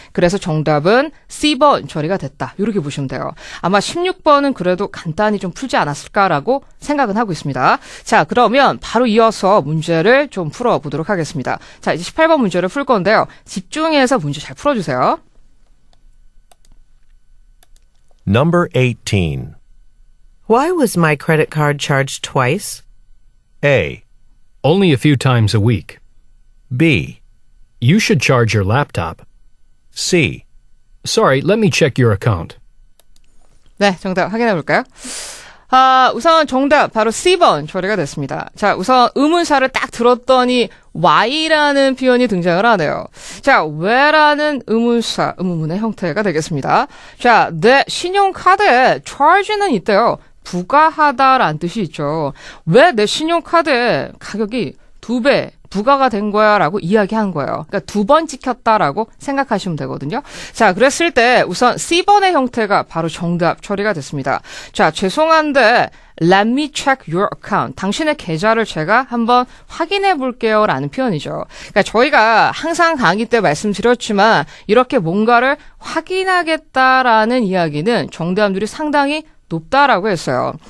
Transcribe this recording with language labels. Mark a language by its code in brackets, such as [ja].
[ko] 그래서 정답은 C번 처리가 됐다. 이렇게 보시면 돼요. 아마 16번은 그래도 간단히 좀 풀지 않았을까라고 생각은 하고 있습니다. 자, 그러면 바로 이어서 문제를 좀 풀어보도록 하겠습니다. 자, 이제 18번 문제를 풀 건데요. 집중해서 문제 잘 풀어주세요. [en] Number 18. Why was my credit card charged twice? A. Only a few times a week. B. You should charge your laptop. C. Sorry, let me check your account. [ko] 네, 정답 확인해 볼까요? 우선 정답 바로 C번 처리가 됐습니다. 자, 우선 의문사를 딱 들었더니 why라는 표현이 등장을 하네요. 자, where라는 의문사, 의문문의 형태가 되겠습니다. 자, 내 신용카드에 charge는 있대요. 부과하다라는 뜻이 있죠. 왜 내 신용카드에 가격이 2배 부과가 된 거야 라고 이야기한 거예요. 그러니까 2번 찍혔다라고 생각하시면 되거든요. 자, 그랬을 때 우선 C번의 형태가 바로 정답 처리가 됐습니다. 자, 죄송한데 [en] Let me check your account. [ko] 당신의 계좌를 제가 한번 확인해 볼게요 라는 표현이죠. 그러니까 저희가 항상 강의 때 말씀드렸지만 이렇게 뭔가를 확인하겠다라는 이야기는 정답률이 상당히 높다라고 했어요.